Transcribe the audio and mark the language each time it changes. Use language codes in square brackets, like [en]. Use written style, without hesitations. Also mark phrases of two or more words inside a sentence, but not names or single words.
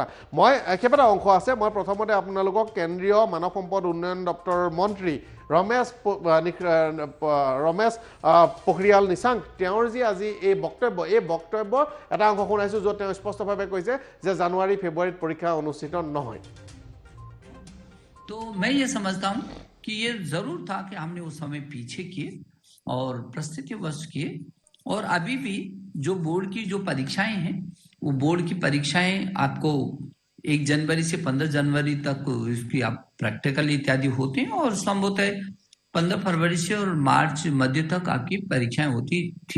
[as] মই কেইবাটা অংশ আছে, মই প্ৰথমতে আপোনালোকক কেন্দ্ৰীয় মানৱ সম্পদ উন্নয়ন দপ্তৰৰ মন্ত্ৰী ৰমেশ পোখৰিয়াল নিশাংক তেওঁৰ যি আজি এই বক্তব্য এটা অংশ শুনাইছোঁ য'ত তেওঁ স্পষ্টভাৱে কৈছে যে জানুৱাৰী ফেব্ৰুৱাৰীত পৰীক্ষা অনুষ্ঠিত নহয়। [hi] तो मैं ये समझता हूँ कि ये जरूर था कि हमने उस समय पीछे किए और परिस्थितिवश किए, और अभी भी जो बोर्ड की जो परीक्षाएं हैं वो बोर्ड की परीक्षाएं आपको 1 जनवरी से 15 जनवरी तक इसकी आप प्रैक्टिकल इत्यादि होते हैं और संभवतः 15 फरवरी से और मार्च मध्य तक आपकी परीक्षाएं होती थी।